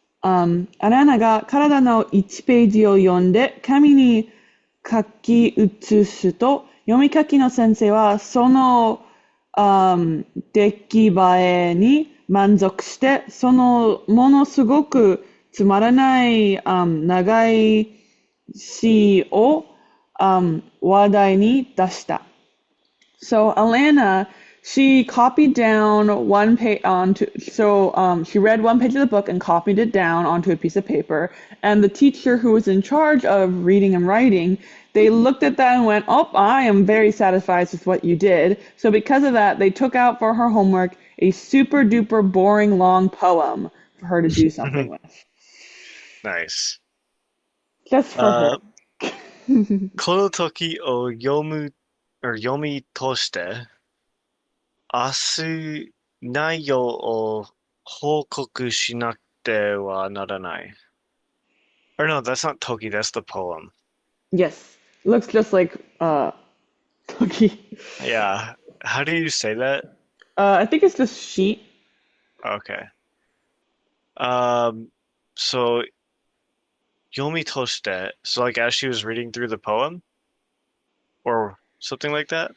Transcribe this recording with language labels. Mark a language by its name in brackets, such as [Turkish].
[Japanese] アランナが体の1ページを読んで紙に書き写すと、読み書きの先生はその、出来栄えに満足して、そのものすごくつまらない、長い詩を、話題に出した。 [English] So Alanna, she copied down one page onto, so she read one page of the book and copied it down onto a piece of paper. And the teacher who was in charge of reading and writing, they looked at that and went, "Oh, I am very satisfied with what you did." So because of that, they took out for her homework a super duper boring long poem for her to do something with. Nice. Just for her. [Japanese] この時を読み通して、明日内容を報告しなくてはならない。 [English] Or no, that's not Toki, that's the poem. Yes. Looks just like Toki. Yeah. How do you say that? I think it's just sheet. Okay. So Yomi Toshite, so like as she was reading through the poem or something like that.